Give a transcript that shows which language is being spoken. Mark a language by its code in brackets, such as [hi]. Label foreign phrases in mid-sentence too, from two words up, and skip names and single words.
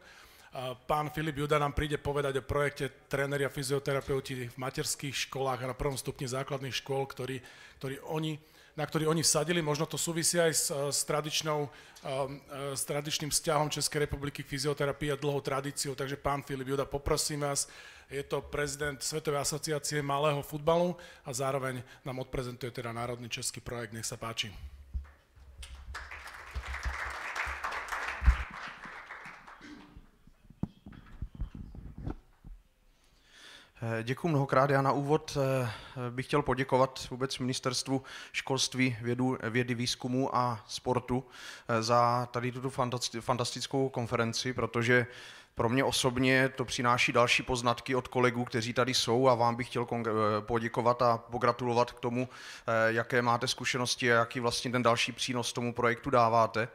[sk] Pán Filip Juda nám príde povedať o projekte tréneri a fyzioterapeuti v materských školách a na prvom stupni základných škôl, na ktorý oni vsadili. Možno to súvisí aj s tradičným vzťahom Českej republiky k fyzioterapii a dlhou tradíciou. Takže pán Filip Juda, poprosím vás, je to prezident Svetovej asociácie malého futbalu a zároveň nám odprezentuje teda národný český projekt. Nech sa páči. [cs] Děkuji mnohokrát. Já na úvod bych chtěl poděkovat vůbec Ministerstvu školství, vědy, výzkumu a sportu za tady tuto fantastickou konferenci, protože pro mě osobně to přináší další poznatky od kolegů, kteří tady jsou, a vám bych chtěl poděkovat a pogratulovat k tomu, jaké máte zkušenosti a jaký vlastně ten další přínos tomu projektu dáváte.